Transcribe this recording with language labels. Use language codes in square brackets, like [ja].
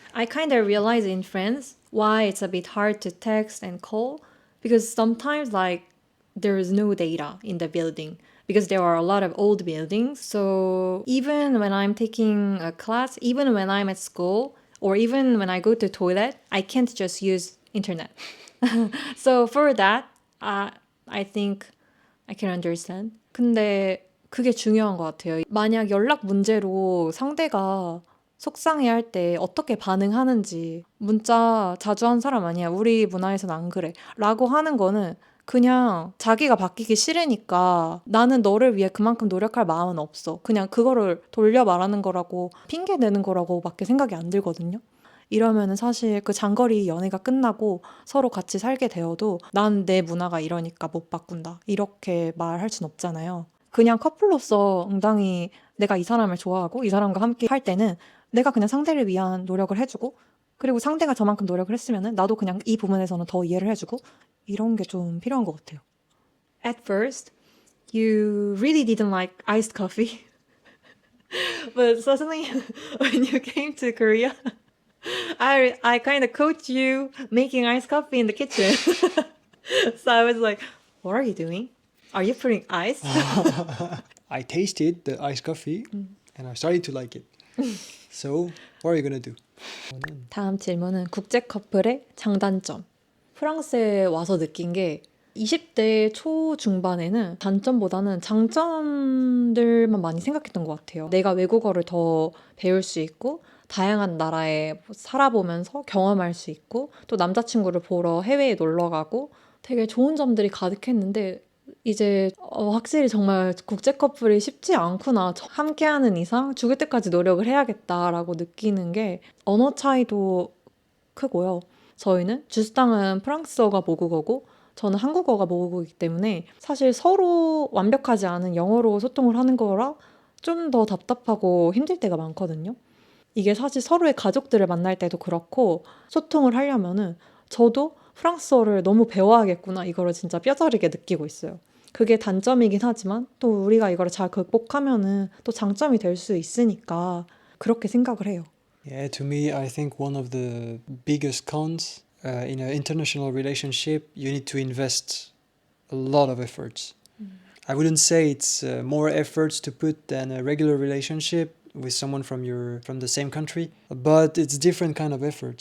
[en] I kind of realize in France why it's a bit hard to text and call, because sometimes like there is no data in the building because there are a lot of old buildings. So even when I'm taking a class, even when I'm at school, or even when I go to toilet, I can't just use internet. So for that, I think I can understand. [ko] 근데 그게 중요한 것 같아요. 만약 연락 문제로 상대가 속상해할 때 어떻게 반응하는지 문자 자주 한 사람 아니야. 우리 문화에서는 안 그래. 라고 하는 거는 그냥 자기가 바뀌기 싫으니까 나는 너를 위해 그만큼 노력할 마음은 없어. 그냥 그거를 돌려 말하는 거라고 핑계 내는 거라고 밖에 생각이 안 들거든요. 이러면은 사실 그 장거리 연애가 끝나고 서로 같이 살게 되어도 난 내 문화가 이러니까 못 바꾼다. 이렇게 말할 순 없잖아요. 그냥 커플로서 응당히 내가 이 사람을 좋아하고 이 사람과 함께 할 때는 내가 그냥 상대를 위한 노력을 해주고 그리고 상대가 저만큼 노력을 했으면은 나도 그냥 이 부분에서는 더 이해를 해주고 이런 게 좀 필요한 것 같아요. [en] At first, you really didn't like iced coffee. But suddenly, when you came to Korea, I kind of coached you making iced coffee in the kitchen. So I was like, what are you doing? Are you putting ice? I tasted the iced coffee and I started to like it. So, what are you gonna do? [ko] 다음 질문은 국제 커플의 장단점. 프랑스에 와서 느낀 게 20대 초중반에는 단점보다는 장점들만 많이 생각했던 것 같아요. 내가 외국어를 더 배울 수 있고 다양한 나라에 살아보면서 경험할 수 있고 또 남자친구를 보러 해외에 놀러 가고 되게 좋은 점들이 가득했는데 이제 확실히 정말 국제 커플이 쉽지 않구나. 함께하는 이상 죽을 때까지 노력을 해야겠다라고 느끼는 게 언어 차이도 크고요. 저희는 주스땅은 프랑스어가 모국어고 저는 한국어가 모국어이기 때문에 사실 서로 완벽하지 않은 영어로 소통을 하는 거라 좀 더 답답하고 힘들 때가 많거든요. 이게 사실 서로의 가족들을 만날 때도 그렇고 소통을 하려면은 저도 프랑스어를 너무 배워야겠구나 이거를 진짜 뼈저리게 느끼고 있어요. 그게 단점이긴 하지만 또 우리가 이거를 잘 극복하면은 또 장점이 될 수 있으니까 그렇게 생각을 해요. [en] Yeah, to me, I think one of the biggest cons in an international relationship, you need to invest a lot of efforts. I wouldn't say it's more efforts to put than a regular relationship with someone from the same country, but it's different kind of effort.